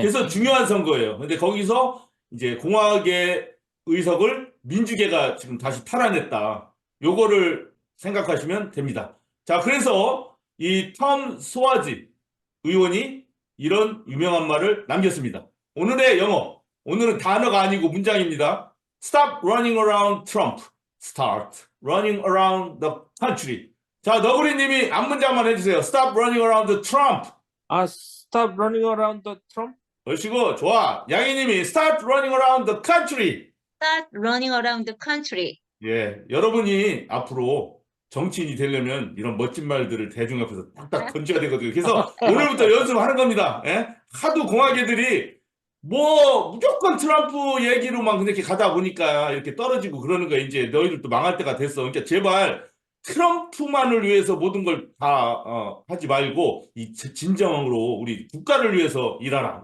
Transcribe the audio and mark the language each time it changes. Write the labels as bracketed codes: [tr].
[ko] 그래서 중요한 선거예요. 근데 거기서 이제 공화계 의석을 민주계가 지금 다시 탈환했다. 요거를 생각하시면 됩니다. 자, 그래서 이 톰 스와지 의원이 이런 유명한 말을 남겼습니다. 오늘의 영어. 오늘은 단어가 아니고 문장입니다. [en] Stop running around Trump. Start running around the country. [ko] 자, 너구리 님이 앞문장만 해주세요. [en] Stop running around the Trump. Stop running around the Trump. [ko] 그러시고, 좋아. 양희 님이 [en] Start running around the country. Start running around the country. [ko] 예, 여러분이 앞으로 정치인이 되려면 이런 멋진 말들을 대중 앞에서 딱딱 던져야 되거든요. 그래서 오늘부터 연습하는 겁니다. 예? 하도 공화계들이 뭐 무조건 트럼프 얘기로만 이렇게 가다 보니까 이렇게 떨어지고 그러는 거야. 이제 너희들도 망할 때가 됐어. 그러니까 제발 트럼프만을 위해서 모든 걸 다 하지 말고 진정으로 우리 국가를 위해서 일하라.